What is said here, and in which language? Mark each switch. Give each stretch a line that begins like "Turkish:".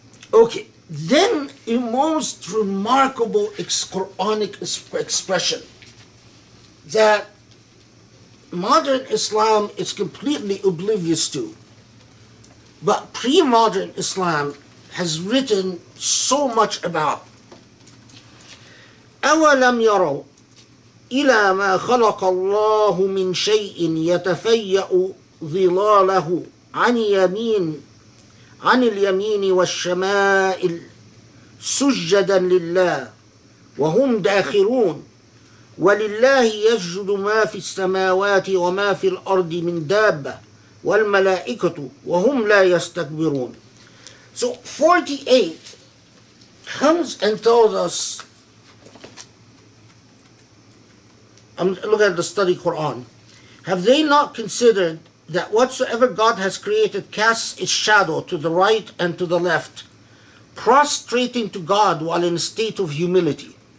English: Okay, then a most remarkable Quranic expression that modern Islam is completely oblivious to. But pre-modern Islam has written so much about.
Arabic: أَوَلَمْ يَرَوْا إِلَى مَا خَلَقَ اللَّهُ مِنْ شَيْءٍ يَتَفَيَّأُ ظِلَالَهُ عن اليمين والشمائل سجدا لله وهم داخرون ولله يسجد ما في السماوات وما في الأرض من دابة والملائكة وهم لا يستكبرون.
English: So 48 comes and tells us, look at the study Quran. Have they not considered that whatsoever God has created casts its shadow to the right and to the left, prostrating to God while in a state of humility?